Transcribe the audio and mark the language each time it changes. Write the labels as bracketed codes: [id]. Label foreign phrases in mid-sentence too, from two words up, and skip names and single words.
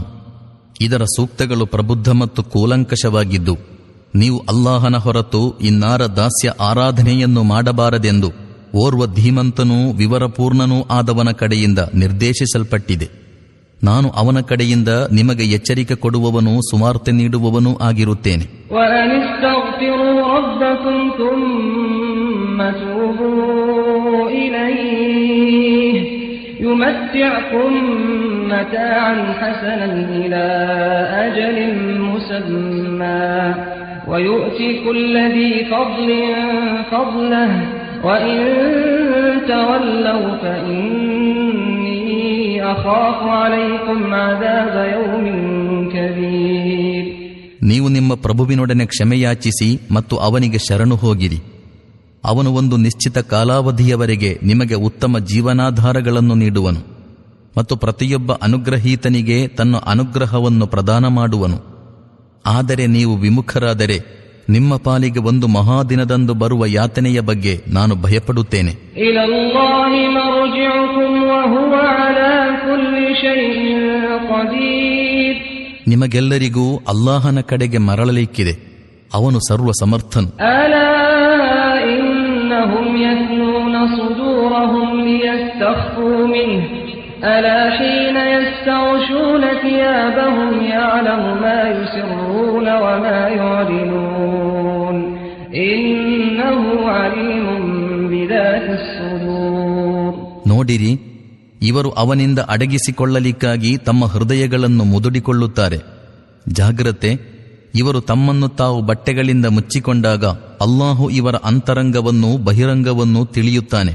[kn] ಇದರ ಸೂಕ್ತಗಳು ಪ್ರಬುದ್ಧ ಮತ್ತು ಕೂಲಂಕಷವಾಗಿದ್ದು, ನೀವು ಅಲ್ಲಾಹನ ಹೊರತು ಇನ್ನಾರ ದಾಸ್ಯ ಆರಾಧನೆಯನ್ನು ಮಾಡಬಾರದೆಂದು ಓರ್ವ ಧೀಮಂತನೂ ವಿವರಪೂರ್ಣನೂ ಆದವನ ಕಡೆಯಿಂದ ನಿರ್ದೇಶಿಸಲ್ಪಟ್ಟಿದೆ. ನಾನು ಅವನ ಕಡೆಯಿಂದ ನಿಮಗೆ ಎಚ್ಚರಿಕೆ ಕೊಡುವವನೂ ಸುವಾರ್ತೆ ನೀಡುವವನೂ ಆಗಿರುತ್ತೇನೆ. [ar] يمتعكم متاعا حسنا إلى أجل مسمى ويؤتي كل ذي فضل فضله وإن تولوا فإني أخاف عليكم عذاب يوم كبير. [kn] ನೀವು ನಿಮ್ಮ ಪ್ರಭುವಿನೊಡನೆ ಕ್ಷಮೆಯಾಚಿಸಿ ಮತ್ತು ಅವನಿಗೆ ಶರಣು ಹೋಗಿರಿ. ಅವನು ಒಂದು ನಿಶ್ಚಿತ ಕಾಲಾವಧಿಯವರೆಗೆ ನಿಮಗೆ ಉತ್ತಮ ಜೀವನಾಧಾರಗಳನ್ನು ನೀಡುವನು ಮತ್ತು ಪ್ರತಿಯೊಬ್ಬ ಅನುಗ್ರಹೀತನಿಗೆ ತನ್ನ ಅನುಗ್ರಹವನ್ನು ಪ್ರದಾನ ಮಾಡುವನು. ಆದರೆ ನೀವು ವಿಮುಖರಾದರೆ ನಿಮ್ಮ ಪಾಲಿಗೆ ಒಂದು ಮಹಾದಿನದಂದು ಬರುವ ಯಾತನೆಯ ಬಗ್ಗೆ ನಾನು ಭಯಪಡುತ್ತೇನೆ. ನಿಮಗೆಲ್ಲರಿಗೂ ಅಲ್ಲಾಹನ ಕಡೆಗೆ ಮರಳಲಿಕ್ಕಿದೆ. ಅವನು ಸರ್ವ ಸಮರ್ಥನು. [ar] هم يثنون صدورهم ليستخفوا منه ألا حين يستغشون ثيابهم يعلم ما يسرون وما يعلنون إنه عليم بذات الصدور. [kn] ನೋಡಿರಿ, ಇವರು ಅವನಿಂದ ಅಡಗಿಸಿಕೊಳ್ಳಲಿಕ್ಕಾಗಿ ತಮ್ಮ ಹೃದಯಗಳನ್ನು ಮುದುಡಿಕೊಳ್ಳುತ್ತಾರೆ. ಜಾಗ್ರತೆ, ಇವರು ತಮ್ಮನ್ನು ತಾವು ಬಟ್ಟೆಗಳಿಂದ ಮುಚ್ಚಿಕೊಂಡಾಗ ಅಲ್ಲಾಹು ಇವರ ಅಂತರಂಗವನ್ನೂ ಬಹಿರಂಗವನ್ನೂ ತಿಳಿಯುತ್ತಾನೆ.